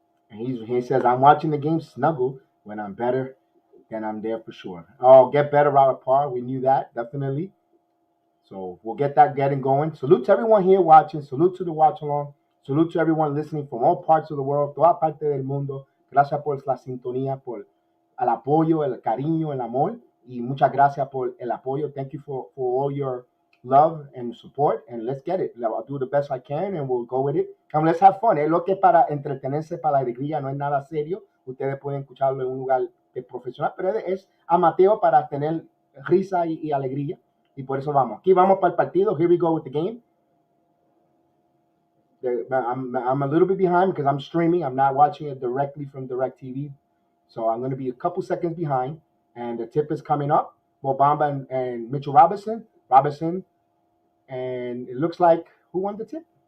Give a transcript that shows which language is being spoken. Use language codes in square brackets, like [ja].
[en] And he says, I'm watching the game snuggle. When I'm better, then I'm there for sure. Oh, get better, Robert Parr. We knew that, definitely. So we'll get that getting going. Salute to everyone here watching. Salute to the watch along. Salute to everyone listening from all parts of the world, [es] toda parte del mundo. Gracias por la sintonía, por el apoyo, el cariño, el amor. Y muchas gracias por el apoyo. [en] Thank you for all your love and support. And let's get it. I'll do the best I can and we'll go with it. And let's have fun. [es] Es lo que para entretenerse, para la alegría, no es nada serio. Ustedes pueden escucharlo en un lugar profesional, pero es amateur para tener risa y alegría. Y por eso vamos. Aquí vamos para el partido. [en] Here we go with the game. I'm a little bit behind because I'm streaming. I'm not watching it directly from DirecTV. So I'm going to be a couple seconds behind. And the tip is coming up. Bobamba and Mitchell Robinson. And it looks like who won the tip?